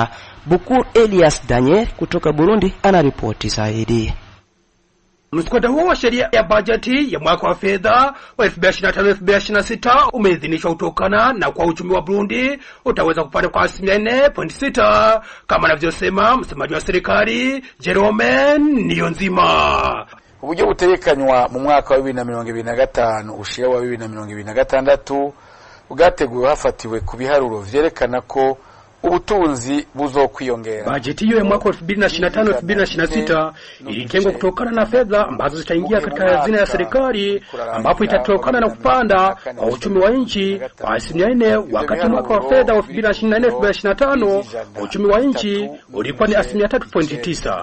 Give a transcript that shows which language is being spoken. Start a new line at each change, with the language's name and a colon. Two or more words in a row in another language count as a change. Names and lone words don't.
Swahili: Bukur Elias Daniel kutoka Burundi anaripoti zaidi. Mswada huo wa sheria ya bajeti ya mwaka wa fedha wa 2025-2026 umeidhinishwa kutokana na kwa uchumi wa Burundi utaweza kupanda kwa 4.6 kama anavyosema msemaji wa serikali Jerome Niyonzima.
Rundi: Uburyo butekanywa mu mwaka wa 2025 ushira wa 2026 ugateguwe hafatiwe ku biharuro vyerekana ko ubutunzi buzokwiyongera.
Swahili: Bajeti hiyo ya mwaka 2025-2026 ilitengwa kutokana na fedha ambazo zitaingia katika hazina ya serikali, ambapo itatokana na kupanda kwa uchumi wa nchi kwa 4%, wakati mwaka wa fedha wa 2024-2025 uchumi wa nchi ulikuwa ni 3.9%.